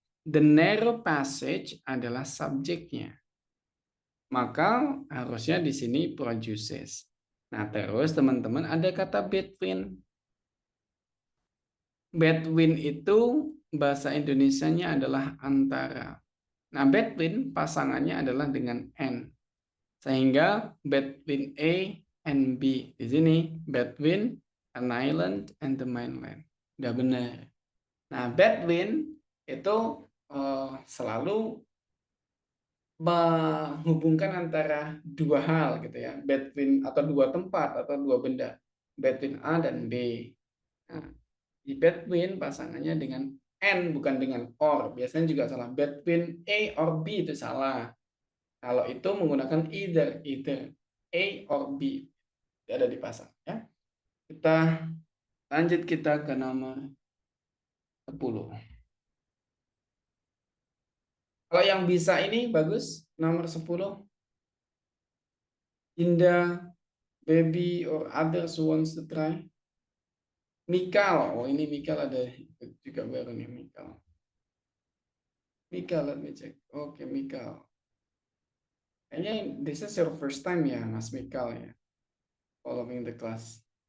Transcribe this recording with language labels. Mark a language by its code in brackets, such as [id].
[id] The narrow passage adalah subjeknya. Maka harusnya di sini produces. Nah, terus teman-teman ada kata between. Between itu bahasa Indonesianya adalah antara. Nah, between pasangannya adalah dengan and. Sehingga between A and B. Di sini between an island and the mainland. Udah benar. Nah, between itu selalu menghubungkan antara dua hal gitu ya, between atau dua tempat atau dua benda, between A dan B. Nah, di between pasangannya dengan and bukan dengan or. Biasanya juga salah. Between A or B itu salah. Kalau itu menggunakan either A or B ada dipasang ya. Kita lanjut ke nomor 10. Kalau yang bisa ini bagus, nomor 10. [en] Indah, Baby, or others who wants to try. [id] Mikal, oh ini Mikal ada juga baru nih Mikal. Mikal, let me check. Oke, Mikal. [en] Kayaknya this is your first time ya, Mas Mikal ya, following the class.